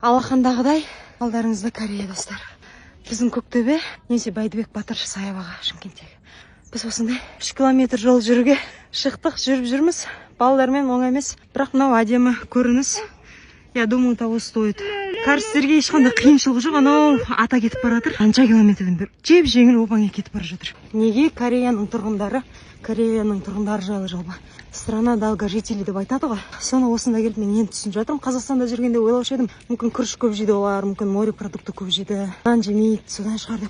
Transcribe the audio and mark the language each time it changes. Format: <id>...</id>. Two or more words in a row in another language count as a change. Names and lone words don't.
<kk>Алақандағыдай алдарыңызда Корея, достар. Біздің Көктөбе, немесе Бәйдібек Батыр саябағы Шымкенттегі. Біз осындай 3 километр жол жүруге шықтық, жүріп жүрміз. Балалармен оңай емес, бірақ мынау әдемі көрініс.</kk> <ru>Я думаю, того стоит.</ru> <kk>Кәрістерге ешқандай қиыншылығы жоқ, анау ата кетіп бара жатыр. Қанша километрден бері жеп жеңіл оп-оңай кетіп бара жатыр. Неге Кореяның тұрғындары жайлы жалба.</kk> <ru>Страна долгожителей</ru> <kk>деп айтады ғой. Соны осында келіп мен енді түсініп жатырмын. Қазақстанда жүргенде ойлаушы едім, мүмкін күріш көп жейді олар, мүмкін морепродукты көп жейді, нан жемейді, содан шығар деп.</kk>